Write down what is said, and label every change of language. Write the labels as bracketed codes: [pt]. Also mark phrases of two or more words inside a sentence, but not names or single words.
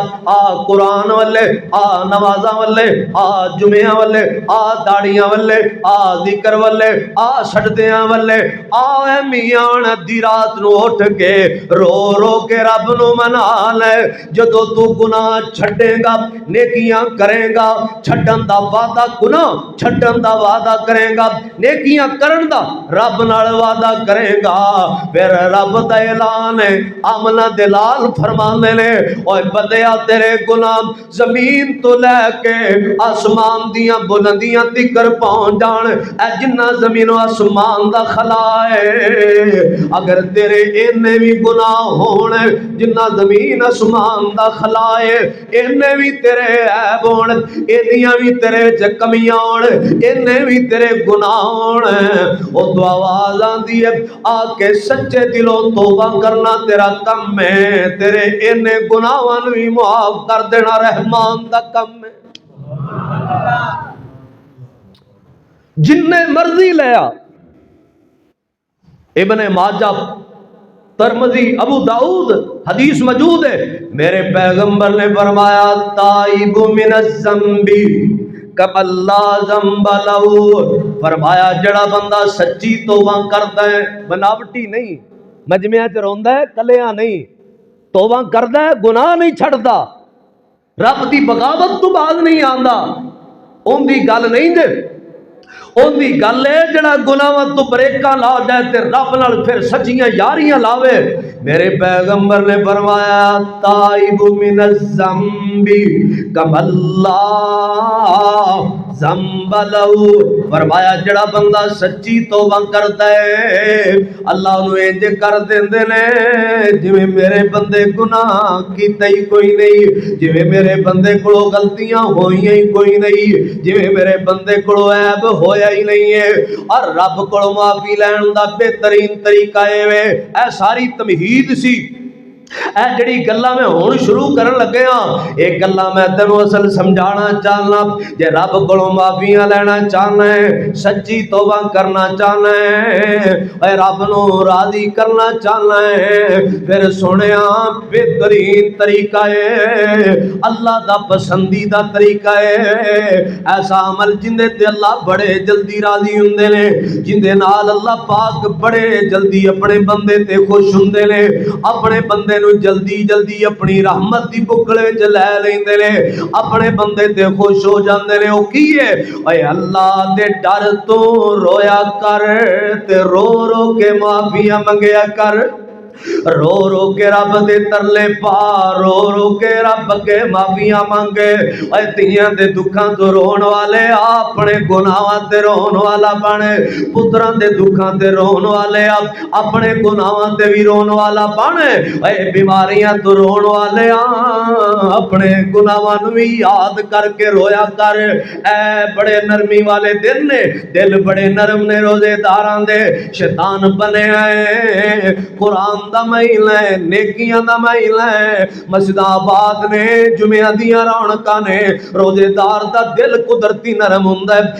[pa] آ قرآن والے، آ نمازاں والے، آ جمعیاں والے، آ داڑیاں والے، آ ذکر والے، آ سجدیاں والے، آ اے میاں ادھی رات نو اٹھ کے رو رو کے رب نو منا لے. جدو تو گناہ چھڈے گا نیکیاں کرے گا، چھڈن دا وعدہ گناہ چھڈن دا وعدہ کرے گا، نیکیاں کرن دا رب نال وعدہ کرے گا. پھر رب دا اعلان ہے آمنہ دلال فرماندے نے اوے بندیا تیرے گناہ زمین تو لے کے آسمان دیاں بلندیاں تکر پہنچ جان، اے جنہ زمین و آسمان دا خلا ہے اگر تیرے اینے بھی گناہ ہون جنہ زمین آسمان دا خلا ہے اینے بھی تیرے عیب ہون، اینیاں بھی تیرے کمیاں ہون، اینے بھی تیرے گناہ ہون، او تو آواز آندی ہے آ کے سچے دلوں توبہ کرنا تیرا کم ہے، تیرے اینے گناہاں بھی معاف کر دینا رحمان دا کم ہے. جننے مرضی لیا ابن ماجہ ترمذی ابو داؤد حدیث موجود ہے میرے پیغمبر نے فرمایا [ar] تائب من الذنب کم اللہ ذنب لہو، [pa] فرمایا جڑا بندہ سچی توبہ کرتا ہے بناوٹی نہیں، مجمع چ روندا ہے کلیاں نہیں، توبہ کردا ہے گناہ نہیں چھڑدا، رب دی بغاوت تو بعد نہیں آندا، اون دی گل نہیں دے، اون دی گل ہے جڑا گناہاں تو بریکاں لا جائے تے رب نال پھر سچیاں یاریاں لاوے. میرے پیغمبر نے فرمایا [ar] تائب من الذنب کم اللہ ذنب لہو، [pa] فرمایا جڑا بندہ سچی توبہ کرتا ہے اللہ انہوں انج کر دیندے نے جویں میرے بندے گناہ کیتے ہی کوئی نہیں، جویں میرے بندے کولوں غلطیاں ہوئیاں ہی کوئی نہیں، جویں میرے بندے کولوں عیب ہویا ہی نہیں ہے. اور رب کولوں معافی لین دا بہترین طریقہ اے ساری تمہید سی. اے جڑی گلاں میں ہون شروع کرن لگے ہاں اے گلاں میں تینوں اصل سمجھانا چاہنا. جے رب کولوں معافیاں لینا چاہنا ہے، سچی توبہ کرنا چاہنا ہے، اے رب نو راضی کرنا چاہنا ہے، پھر سنیا بہترین طریقہ ہے اللہ دا پسندیدہ طریقہ ہے ایسا عمل جندے تے اللہ بڑے جلدی راضی ہوندے نے، جندے نال اللہ پاک بڑے جلدی اپنے بندے تے خوش ہوندے نے، اپنے بندے نو جلدی جلدی اپنی رحمت دی بکل وچ لے لیندے نے، اپنے بندے تے خوش ہو جاندے نے۔ او کی ہے؟ اے اللہ دے ڈر تو رویا کر تے رو رو کے معافیاں منگیا کر، رو رو کے رب دے ترلے پا، رو رو کے رب کے معافیاں مانگے۔ اے تیاں دے دکھاں تو رون والے اپنے گناہاں تے رون والا بنے، پتراں دے دکھاں تے رون والے اپنے گناہاں تے بھی رون والا بنے۔ اے بیماریاں تو رون والے اپنے گناہاں نوں بھی یاد کر کے رویا کر۔ اے بڑے نرمی والے دل نے، دل بڑے نرم نے روزے داراں دے، شیطان بنے آئے قرآن دا مہینہ ہے، نیکیاں دا مہینہ ہے، مسجد آباد نے، جمعہ دیاں رونقاں نے، روزے دار دا دل قدرتی نرم ہوندا ہے۔